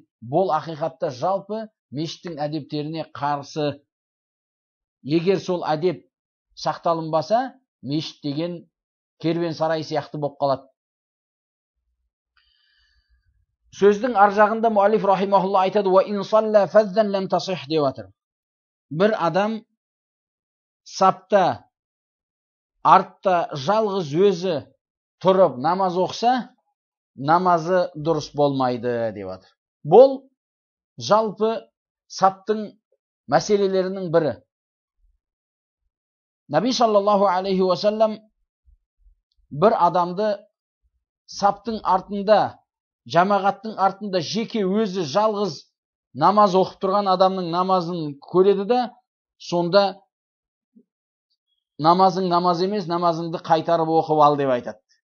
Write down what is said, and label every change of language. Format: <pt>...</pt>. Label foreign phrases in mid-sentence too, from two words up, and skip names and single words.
<kk>Бұл ақиқатта жалпы мешіттің әдептеріне қарсы. Егер сол әдеп сақталынбаса, мешіт деген керуен сарай сияқты болып қалады. Сөздің ар жағында муаллиф рахимахулла айтады:</kk> <ar>"وإن صلى فذا لم تصح"</ar> <kk>деп жатыр. Бір адам сапта артта жалғыз өзі тұрып намаз оқыса, намазы дұрыс болмайды деп жатыр. Бұл жалпы саптың мәселелерінің бірі. Наби</kk> <ar>صلى الله عليه وسلم</ar> <kk>бір адамды саптың артында, жамағаттың артында жеке өзі жалғыз намаз оқып тұрған адамның намазын көреді де, сонда намазың намаз емес, намазыңды қайтарып оқып ал деп айтады.</kk>